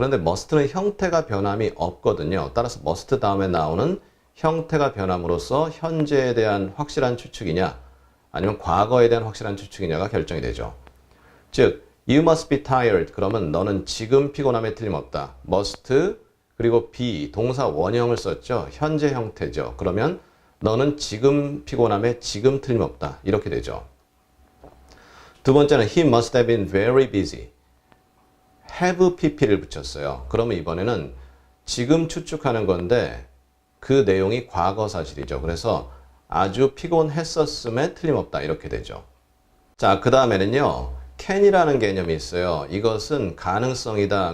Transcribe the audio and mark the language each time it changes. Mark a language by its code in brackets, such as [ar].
[ko] 그런데 must는 형태가 변함이 없거든요. 따라서 must 다음에 나오는 형태가 변함으로써 현재에 대한 확실한 추측이냐 아니면 과거에 대한 확실한 추측이냐가 결정이 되죠. 즉 [en] you must be tired. [ko] 그러면 너는 지금 피곤함에 틀림없다. must 그리고 be 동사 원형을 썼죠. 현재 형태죠. 그러면 너는 지금 피곤함에 지금 틀림없다. 이렇게 되죠. 두 번째는 [en] he must have been very busy. have pp [ko] 를 붙였어요. 그러면 이번에는 지금 추측하는 건데 그 내용이 과거 사실이죠. 그래서 아주 피곤했었음에 틀림없다. 이렇게 되죠. 자, 그 다음에는요. can이라는 개념이 있어요. 이것은 가능성이다.